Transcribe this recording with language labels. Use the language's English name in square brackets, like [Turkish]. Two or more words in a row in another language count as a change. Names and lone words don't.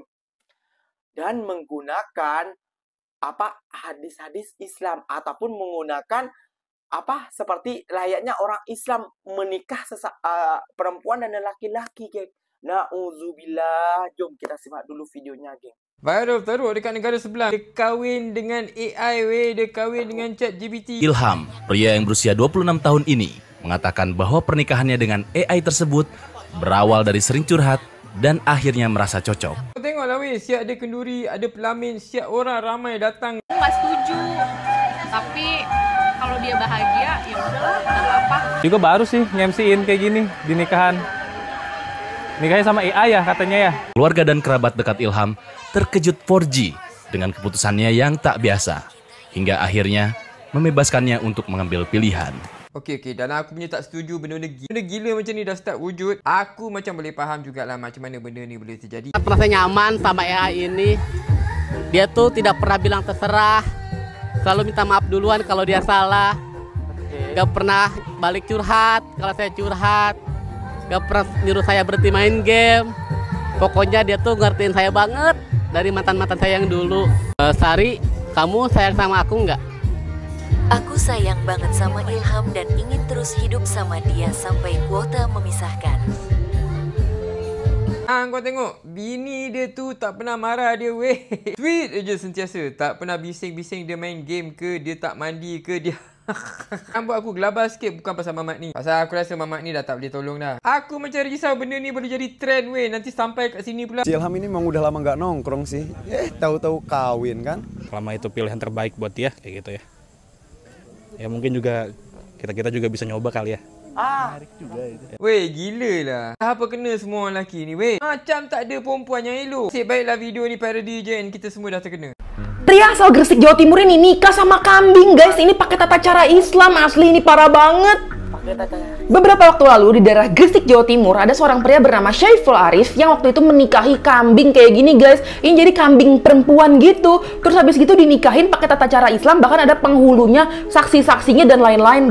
[Indonesian] Dan menggunakan hadis-hadis Islam ataupun menggunakan seperti layaknya orang Islam menikah perempuan dan laki-laki, geng. Nauzubillah. [Malay] Jom kita simak dulu videonya, geng. Viral teruk dekat negara sebelah. Dia kahwin dengan AI weh, dia kahwin dengan ChatGPT. [Indonesian] Ilham, pria yang berusia 26 tahun ini, mengatakan bahwa pernikahannya dengan AI tersebut berawal dari sering curhat dan akhirnya merasa cocok. [Malay] Kau tengoklah weh, siap ada kenduri, ada pelamin, siap orang ramai datang. [Indonesian] Aku nggak setuju, tapi kalau dia bahagia ya udahlah, nggak apa-apa. Juga baru sih nge-MC-in kayak gini di nikahan. Nikahnya sama AI ya katanya ya. Keluarga dan kerabat dekat Ilham terkejut 4G dengan keputusannya yang tak biasa, hingga akhirnya membebaskannya untuk mengambil pilihan. [Malay] Okey, dan aku punya tak setuju benda gila macam ni dah start wujud. Aku macam boleh faham jugalah macam mana benda ni boleh terjadi. [Indonesian] Merasa nyaman sama AI ini. Dia tuh tidak pernah bilang terserah. Selalu minta maaf duluan kalau dia salah. Gak pernah balik curhat kalau saya curhat. Gak pernah nyuruh saya berhenti main game. Pokoknya dia tuh ngertiin saya banget dari mantan-mantan saya yang dulu. Sari, kamu sayang sama aku nggak? Aku sayang banget sama Ilham dan ingin terus hidup sama dia sampai kuota memisahkan. [Malay] Kau tengok, bini dia tu tak pernah marah dia weh. Sweet aja sentiasa. Tak pernah bising-bising dia main game ke, dia tak mandi ke, dia... Rambut aku gelabah sikit bukan pasal mamat ni. Pasal aku rasa mamat ni dah tak boleh tolong dah. Aku macam risau benda ni boleh jadi trend weh. Nanti sampai kat sini pula. [Indonesian] Si Ilham ini memang udah lama nggak nongkrong sih. Tahu-tahu kawin kan. Selama itu pilihan terbaik buat dia kayak gitu ya. Ya mungkin juga kita juga bisa nyoba kali ya. Menarik juga itu. [Malay] Weh, gila lah. Apa kena semua orang lelaki ni weh? Macam tak ada perempuan yang elok. Nasib baiklah video ni parody je and kita semua dah terkena. [Indonesian] Pria asal Gresik, Jawa Timur ini nikah sama kambing, guys. Ini pakai tata cara Islam, asli ini parah banget. Beberapa waktu lalu di daerah Gresik, Jawa Timur, ada seorang pria bernama Saiful Arif yang waktu itu menikahi kambing kayak gini, guys. Ini jadi kambing perempuan gitu. Terus habis gitu dinikahin pakai tata cara Islam, bahkan ada penghulunya, saksi-saksinya dan lain-lain.